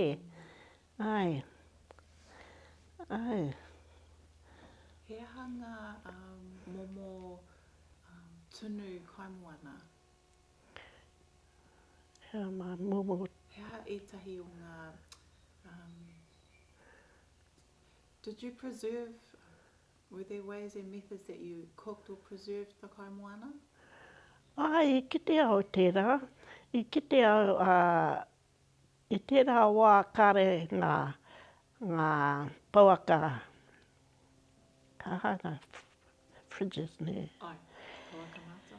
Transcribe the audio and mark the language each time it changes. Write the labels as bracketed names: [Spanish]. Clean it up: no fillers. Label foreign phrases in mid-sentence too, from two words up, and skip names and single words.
[Māori] Ai. Ai. He aha ngā momo tunu kaimoana? He momo. He aha ētahi o ngā... [English] did you preserve... were there ways and methods that you cooked or preserved the kaimoana? [Māori] Ai, i kite au tērā. I kite au i tērā wā kāre ngā pauaka. Ka hana fridges, ne? Ai, pauaka mata.